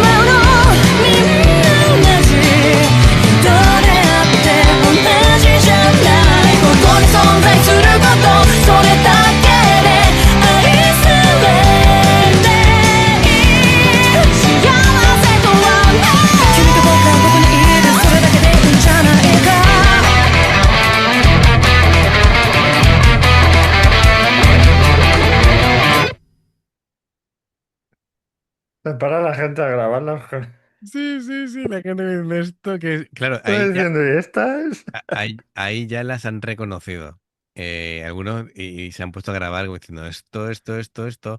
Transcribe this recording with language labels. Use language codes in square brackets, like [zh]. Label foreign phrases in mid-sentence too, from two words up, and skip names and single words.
[ja] まうのみんな同じどれあって同じじゃないここに存在することそれだけで愛されていい幸せとはない君と僕がここにいるそれだけでいいんじゃないか [es] Se para la gente a grabarla. Sí, sí, sí, la gente de esto que, claro, Estoy diciendo, ¿y esta es? ahí ya las han reconocido. Algunos y se han puesto a grabar como diciendo esto.